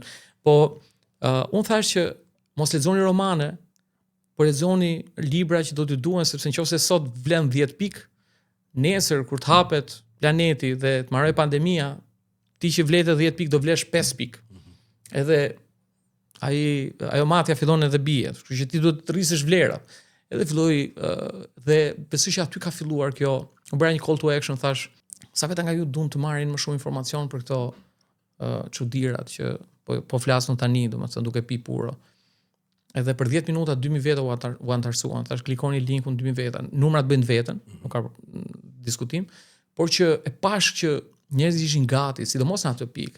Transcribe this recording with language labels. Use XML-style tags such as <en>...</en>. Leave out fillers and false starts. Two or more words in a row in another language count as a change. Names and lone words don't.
<sq>Po unë thash që mos lexoni romane, por lexoni libra që do t'ju duhen, sepse nëse sot vlen 10 pikë, nesër kur të hapet planeti dhe të marrë pandemia, ti që vletë 10 pikë do vlesh 5 pikë. Edhe ajo matja fillon edhe bie, kështu që ti duhet të rrisësh vlerat. Edhe filloi dhe besoj që aty ka filluar kjo. U bëra një</sq> <en>call to action,</en> <sq>thash, sa vetë nga ju duan të marrin më shumë informacion për këto çudirat që po flasun tani, domethënë duke pi puro. Edhe për 10 minuta 2000 veta u antarsuan. Thash klikoni linkun 2000 veta. Numrat bëjnë vetën, nuk ka diskutim, por që e pash që njerëzit ishin gati, sidomos në atë pikë.</sq>